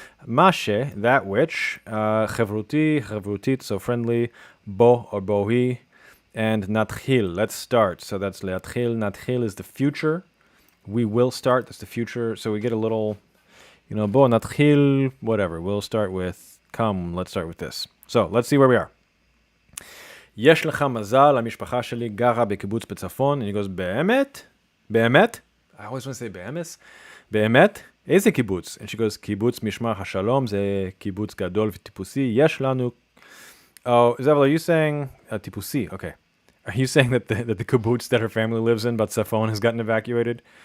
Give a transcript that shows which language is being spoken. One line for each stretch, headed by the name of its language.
English: Mashe, that which, chevrutit, so friendly, bo or bohi, and natchil, let's start. So that's leatchil. Natchil is the future. We will start, that's the future. So we get a little, bo, natchil, whatever. We'll start with, come, let's start with this. So let's see where we are.
Hebrew: יש לך מזל, המשפחה שלי גרה בקיבוץ בצפון.
English: And he goes,
Hebrew: באמת? באמת?
English: I always want to say באמס.
Hebrew: באמת? איזה קיבוץ?
English: And she goes,
Hebrew: קיבוץ משמר השלום, זה קיבוץ גדול וטיפוסי. יש לנו...
English: Oh, Zevel, are you saying... טיפוסי, okay. Are you saying that the kibbutz that her family lives in, Batzafon, has gotten evacuated?